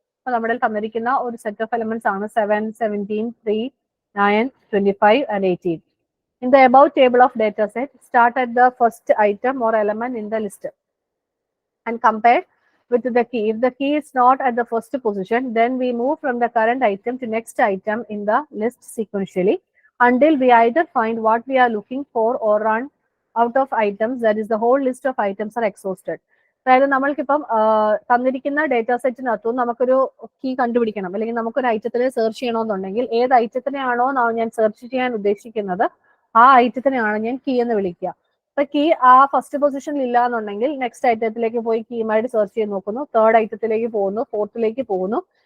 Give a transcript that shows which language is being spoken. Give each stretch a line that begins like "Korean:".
Malayalam: അപ്പോൾ നമ്മുടെ തന്നിരിക്കുന്ന ഒരു സെറ്റ് ഓഫ് എലമെന്റ്സ് ആണ് 7, 17, 3, 9, 25 and 18.
English: In the above table of data set, start at the first item or element in the list and compare with the key. If the key is not at the first position, then we move from the current item to next item in the list sequentially until we either find what we are looking for or run out of items, that is the whole list of items are exhausted.
Malayalam: അതായത് നമ്മൾക്കിപ്പം തന്നിരിക്കുന്ന data സെറ്റിനകത്തും നമുക്കൊരു key കണ്ടുപിടിക്കണം, അല്ലെങ്കിൽ നമുക്കൊരു ഐറ്റത്തിൽ search ചെയ്യണമെന്നുണ്ടെങ്കിൽ ഏത് ഐറ്റത്തിനെയാണോ ഞാൻ സെർച്ച് ചെയ്യാൻ ഉദ്ദേശിക്കുന്നത് ആ ഐറ്റത്തിനെയാണ് ഞാൻ കീ എന്ന് വിളിക്കുക. അപ്പൊ കീ ആ ഫസ്റ്റ് പൊസിഷനിൽ ഇല്ല എന്നുണ്ടെങ്കിൽ നെക്സ്റ്റ് ഐറ്റത്തിലേക്ക് പോയി കീയുമായിട്ട് സെർച്ച് ചെയ്ത് നോക്കുന്നു, തേർഡ് ഐറ്റത്തിലേക്ക് പോകുന്നു, ഫോർത്തിലേക്ക് പോകുന്നു.